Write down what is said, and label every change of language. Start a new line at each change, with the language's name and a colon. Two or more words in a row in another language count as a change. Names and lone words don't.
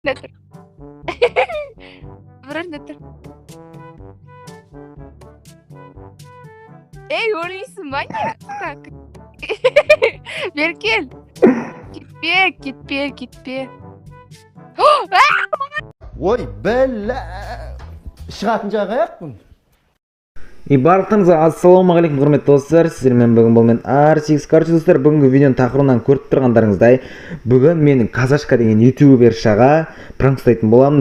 Turkish: Nedir? Bırak nedir? Ey orası manyak. Tak. Berkel. Gitme.
Kazakh: Ой, бәлә. Шығатын жағы аяқпын. Барлықтарыңызға ассалаумағалейкум құрметті достар, сіздермен бүгін бұл мен R6 короче достар, бүгінгі видеоның тақырыбынан көріп тұрғандарыңыздай, бүгін менің Казашка деген ютубершаға пранк ұстайтын боламын.